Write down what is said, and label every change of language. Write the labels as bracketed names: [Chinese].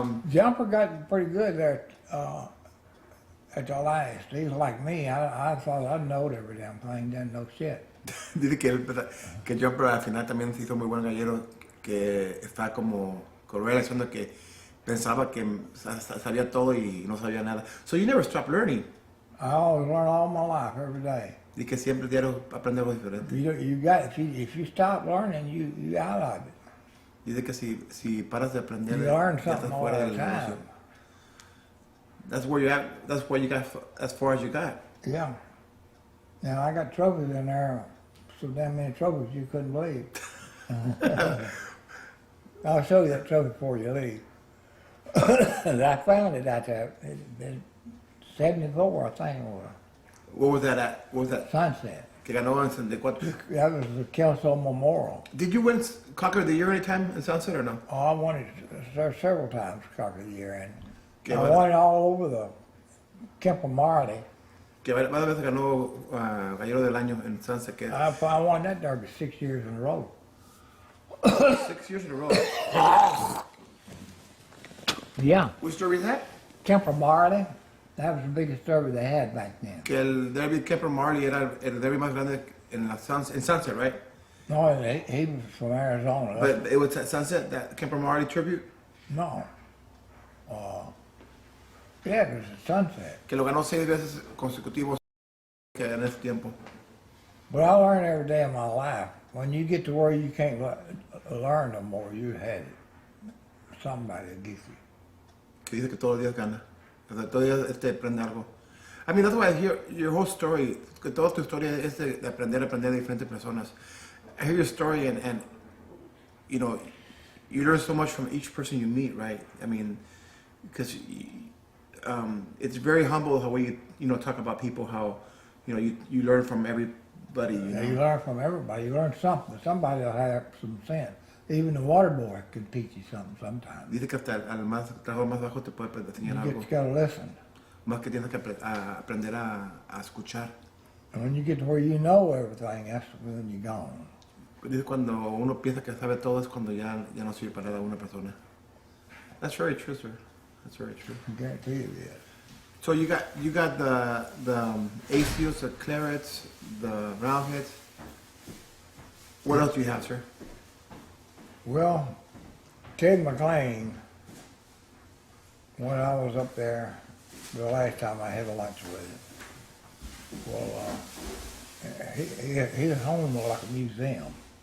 [English] Jumper got pretty good there at the last. He was like me. I thought I knowed every damn thing, didn't know shit. [Spanish] Dice que Jumper al final también se hizo muy buen gallero, que está como relacionando que pensaba que sabía todo y no sabía nada. [English] So you never stop learning. I always learn all my life, every day. [Spanish] Y que siempre diario aprende algo diferente. [English] You got if you stop learning, you out of it. [Spanish] Dice que si paras de aprender, [English] You learn [Spanish] ya estás [English] something all [Spanish] fuera [English] the [Spanish] del negocio. [English] time. That's where you at. That's where you got as far as you got. Yeah. Now I got trophies in there, so damn many trophies you couldn't believe. I'll show you that trophy before you leave. I found it out there. It 74, I think it was. What was that at? What was that? Sunset. [Spanish] Que ganó en 74. [English] That was the Kelso Memorial. Did you win Cocker of the Year anytime in Sunset or no? Oh, I won it several times, Cocker of the Year, and [Spanish] Que [English] I [Spanish] va- [English] won it all over the Kemper Marley. [Spanish] Que varias veces ganó Gallero del Año en Sunset. Que [English] I won that derby 6 years in a row. 6 years in a row. Yeah. Which derby is that? Kemper Marley, that was the biggest derby they had back then. [Spanish] Que el derby Kemper Marley era el derby más grande en Sunset, [English] right? No, he was from Arizona. But it was at Sunset, that Kemper Marley tribute, No. Yeah, it was a Sunset. [Spanish] que lo ganó 6 veces consecutivos que en ese tiempo. [English] But I learned every day of my life. When you get to where you can't learn no more, you had it. Somebody will get you. [Spanish] Que dice que todos los días gana. O sea, todos los días aprende algo. [English] I mean, that's why I hear your whole story, [Spanish] que toda tu historia es de aprender de diferentes personas. [English] I hear your story and you know, you learn so much from each person you meet, right? I mean, because it's very humble the way you know talk about people, how you learn from everybody. Yeah, you learn from everybody. You learn something. Somebody will have some sense. Even the water boy can teach you something sometimes. [Spanish] Dice que hasta al más trabajo más bajo te puede enseñar [English] You [Spanish] algo. [English] just gotta listen. [Spanish] Más que tienes que aprender a escuchar. [English] And when you get to where you know everything, that's when you're gone. [Spanish] Dice cuando uno piensa que sabe todo es cuando ya no sirve para nada una persona. [English] That's very true, sir. That's very true. I guarantee you this. So you got the ACOs, the clarets, the roundheads. What else do you have, sir? Well, Ted McLean, when I was up there the last time I had a lunch with him, well, his home was like a museum.